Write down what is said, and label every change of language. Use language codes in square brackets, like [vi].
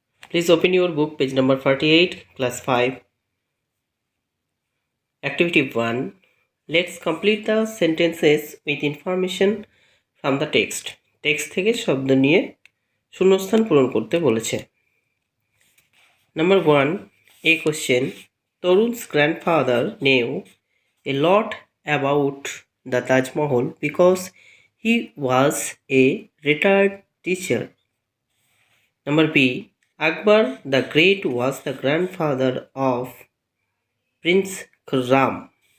[en] Please open your book, page number 48, class 5, activity 1. Let's complete the sentences with information from the text. [bn] Text থেকে শব্দ নিয়ে শূন্যস্থান পূরণ করতে বলেছে। [en] Number 1, a question. Tarun's grandfather knew a lot about the Taj Mahal because he was a retired teacher. Number B, Akbar the Great was the grandfather of Prince Khurram.